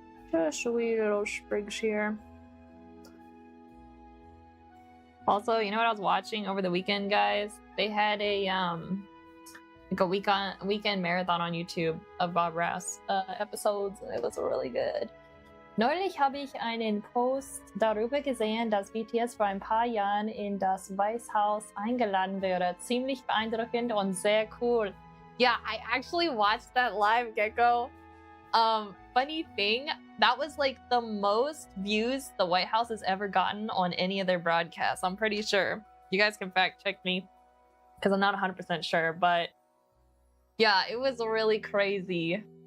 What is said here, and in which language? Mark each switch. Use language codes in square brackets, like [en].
[en] Just wee little sprigs here. Also, you know what I was watching over the weekend, guys? They had a like a weekend marathon on YouTube of Bob Ross episodes, and it was really good. [de] Neulich habe ich einen Post darüber gesehen, dass BTS vor ein paar Jahren in das Weißhaus eingeladen wurde. Ziemlich beeindruckend und sehr cool. [en] Yeah, I actually watched that live, Gecko. Funny thing, that was like the most views the White House has ever gotten on any of their broadcasts. I'm pretty sure. You guys can fact check me because I'm not 100% sure, but yeah, it was really crazy.